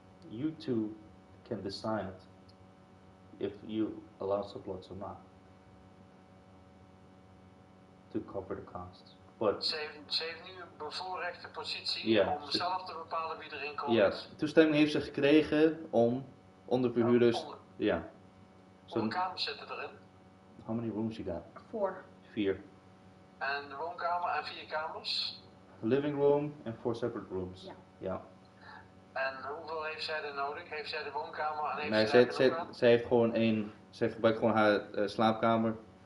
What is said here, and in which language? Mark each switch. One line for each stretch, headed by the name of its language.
English: You two can decide if you allow sublots or not to cover the costs. But
Dutch: Ze heeft nu een bevoorrechte positie Ja. om zelf te bepalen wie erin komt. ja, toestemming heeft ze gekregen om onderverhuurders. Ja. Hoeveel kamers zitten erin?
English: How many rooms you got? 4. 4.
Dutch: En de woonkamer en 4 kamers?
English: Living room and 4 separate rooms.
Dutch: Ja. Ja. En hoeveel heeft zij er nodig? Heeft zij de woonkamer en heeft Nee, zij er genoeg aan? zij heeft gewoon zij gebruikt gewoon haar slaapkamer.